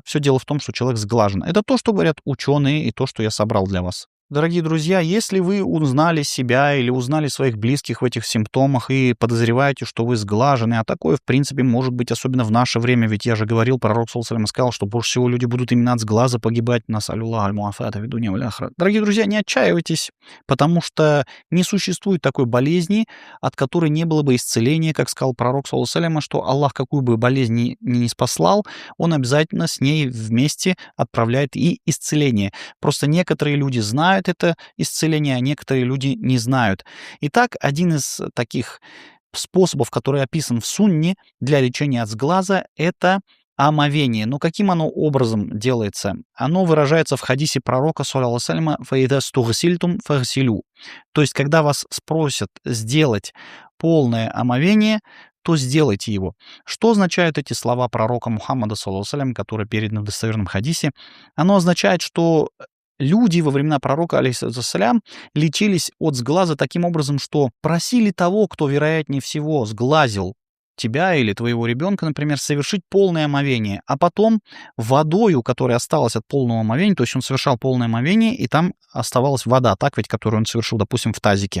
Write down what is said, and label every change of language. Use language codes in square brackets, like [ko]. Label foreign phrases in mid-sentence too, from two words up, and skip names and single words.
[ru] Все дело в том, что человек сглажен. Это то, что говорят ученые, и то, что я собрал для вас. Дорогие друзья, если вы узнали себя или узнали своих близких в этих симптомах и подозреваете, что вы сглажены, а такое, в принципе, может быть, особенно в наше время, ведь я же говорил, пророк [ar] صلى الله عليه [ru] сказал, что больше всего люди будут именно от сглаза погибать. [ar] نسأل الله المعافاة في الدنيا والآخرة. [ru] Дорогие друзья, не отчаивайтесь, потому что не существует такой болезни, от которой не было бы исцеления, как сказал пророк [ar] صلى الله عليه, [ru] что Аллах какую бы болезнь ни спаслал, он обязательно с ней вместе отправляет и исцеление. Просто некоторые люди знают это исцеление, а некоторые люди не знают. Итак, один из таких способов, который описан в сунне для лечения от сглаза, это омовение. Но каким оно образом делается? Оно выражается в хадисе пророка, [ar] صلى الله عليه وسلم, «وإذا استغسلتم فاغسلوا». [ru] То есть, когда вас спросят сделать полное омовение, то сделайте его. Что означают эти слова пророка Мухаммада, [ar] صلى الله عليه وسلم, [ru] которые переданы в достоверном хадисе? Оно означает, что люди во времена пророка, алейхиссалям, лечились от сглаза таким образом, что просили того, кто, вероятнее всего, сглазил тебя или твоего ребенка, например, совершить полное омовение, а потом водою, которая осталась от полного омовения, то есть он совершал полное омовение, и там оставалась вода, так ведь, которую он совершил, допустим, в тазике.